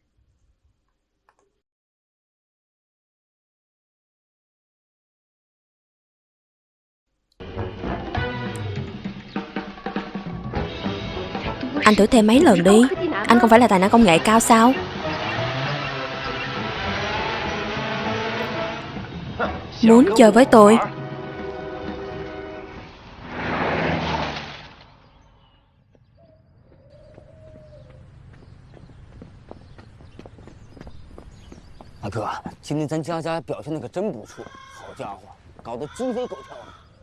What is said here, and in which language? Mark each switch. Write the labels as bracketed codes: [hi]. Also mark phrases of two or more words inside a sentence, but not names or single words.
[vi] Anh thử thêm mấy lần đi. Anh không phải là tài năng công nghệ cao sao? Muốn chơi với tôi? [zh] 大哥，今天咱家家表现的可真不错，好家伙，搞得鸡飞狗跳的。